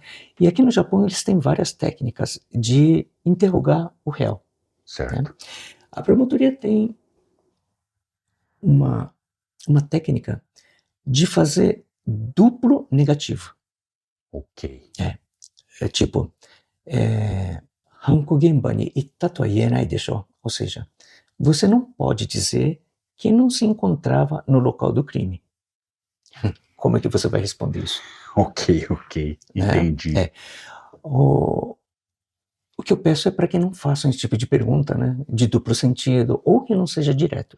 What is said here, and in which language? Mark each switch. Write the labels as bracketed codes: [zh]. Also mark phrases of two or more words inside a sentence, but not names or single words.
[pt] E aqui no Japão eles têm várias técnicas de interrogar o réu. Certo. Né? A promotoria tem uma técnica de fazer duplo negativo. Ok. É tipo, [ja] 犯行現場に行ったと言えないでしょ. [pt] Ou seja, você não pode dizer que não se encontrava no local do crime. Como é que você vai responder isso? Ok. Entendi. O que eu peço é para que não façam esse tipo de pergunta, né, de duplo sentido, ou que não seja direto.